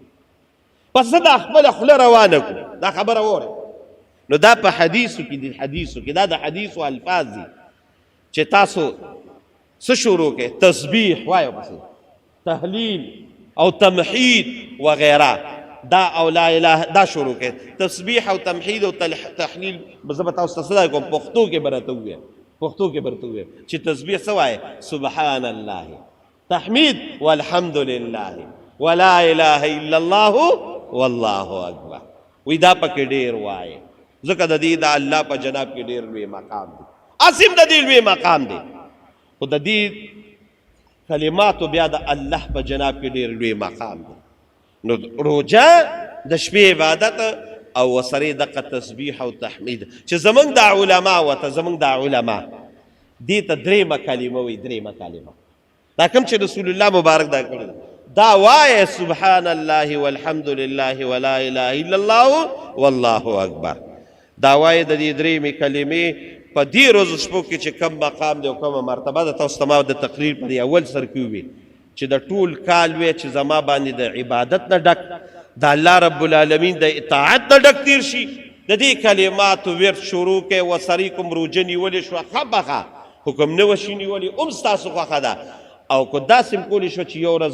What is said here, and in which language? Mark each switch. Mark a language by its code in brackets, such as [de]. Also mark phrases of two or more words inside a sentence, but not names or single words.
[ps] پس زه دا خپله خوله روانه کړو دا خبره واورئ نو دا په حدیثو کې دي حدیثو کې دا د حدیثو الفاظ دي چې تاسو څه شروع کې تسبیح وایو پسې تهلیل او تمحید وغیره دا او [ar] لا اله [ps] دا شروع کې تسبیح او تمحید او تحلیل زه به تاسو ته څه کوم پښتو کې به راته ووایم پښتو کې به راته ووایم چې تسبیح څه وایي [ar] سبحان الله [ps] تحمید [ar] والحمد لله ولا اله الا الله والله اکبر [ps] وی دا پکې ډېر وایي ځکه د دې د الله په جناب کې ډېر لوی مقام دی عظیم د دې لوی مقام دی خو د دې کلماتو بیا د الله په جناب کې ډېر لوی مقام دی نو روجه د شپې عبادت او ورسره دغه تسبیح او تحمید چې زمونږ دا علما ورته زمونږ دا علما دې ته درېیمه کلمه وایي درېیمه کلمه دا کوم چې رسول الله مبارک دا کړی دا وایه [ar] سبحان الله والحمد لله ولا اله الا الله والله اکبر [ps] دا وایه د دې درېیمې کلمې په دې ورځو شپو کې چې کم مقام دی او کومه مرتبه ده تاسو ته ما د تقریر په دې اول سر کې وویل چې د ټول کال وی چې زما باندې د عبادت نه ډک د الله [ar] رب العالمین [ps] د اطاعت نه ډک تیر شي د دې کلماتو ورد شروع کې ورسره کوم روژه نیولې شوه ښه بخه حکم نه وشي نیولې هم ستاسو خوښه ده او که داسې م کولی شو چې یو ورځ